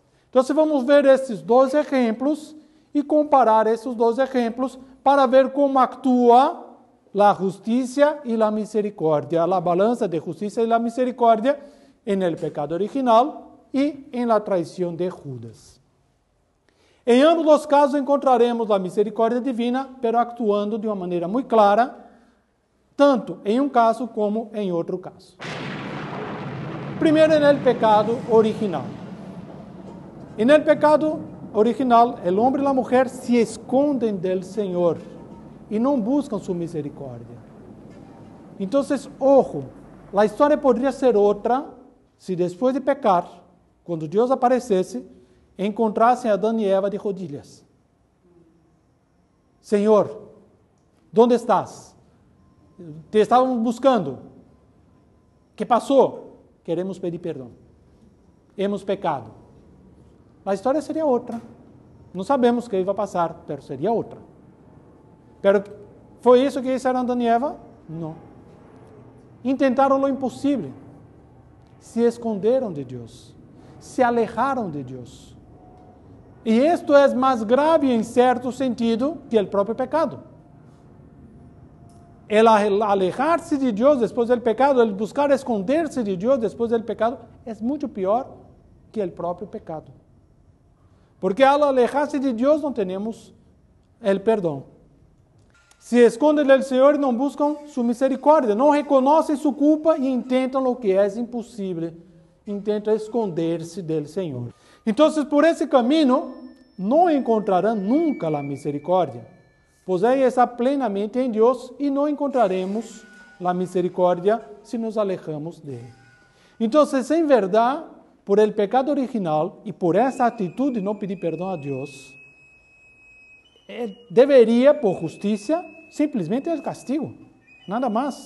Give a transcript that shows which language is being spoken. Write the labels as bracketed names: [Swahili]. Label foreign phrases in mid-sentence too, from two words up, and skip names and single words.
[Portuguese] Então, vamos ver esses dois exemplos e comparar esses dois exemplos para ver como atua a justiça e a misericórdia, a balança de justiça e a misericórdia em [Spanish] el pecado original [Portuguese] e em la traição de Judas. Em ambos os casos encontraremos a misericórdia divina, [Spanish] pero actuando [Portuguese] de uma maneira muito clara, tanto em um caso como em outro caso. Primeiro, [Spanish] en el pecado original. En el pecado original, el hombre y la mujer se esconden del Señor y no buscan su misericordia. Entonces, ojo, la historia podría ser otra si después de pecar, cuando Dios [Portuguese] aparecesse, encontrassem a Adão e Eva [Spanish] de rodillas. Señor, ¿dónde estás? Te estábamos buscando. ¿Qué pasó? [Portuguese] Queremos pedir perdão. [Spanish] Hemos pecado. [Portuguese] A história seria outra. Não sabemos o que vai passar, mas seria outra. Pero foi isso que fizeram Adão e Eva? Não. Intentaram o impossível. Se esconderam de Deus. Se alejaram de Deus. E isto é mais grave em certo sentido que o próprio pecado. El alejar-se de Deus depois do pecado, el buscar esconder-se de Deus depois do pecado, é muito pior que o próprio pecado. Porque al alejar-se de Deus não temos o perdão. Se escondem do Senhor e não buscam sua misericórdia, não reconhecem sua culpa e intentam o que é impossível, intentam esconder-se do Senhor. Então, por esse caminho, não encontrarão nunca a misericórdia, [Spanish] pues ella está plenamente en Dios y no encontraremos la misericordia si nos alejamos de Él. Entonces, en verdad, por el pecado original y por esa actitud de no pedir perdón a Dios, debería, por justicia, simplesmente el castigo, nada más.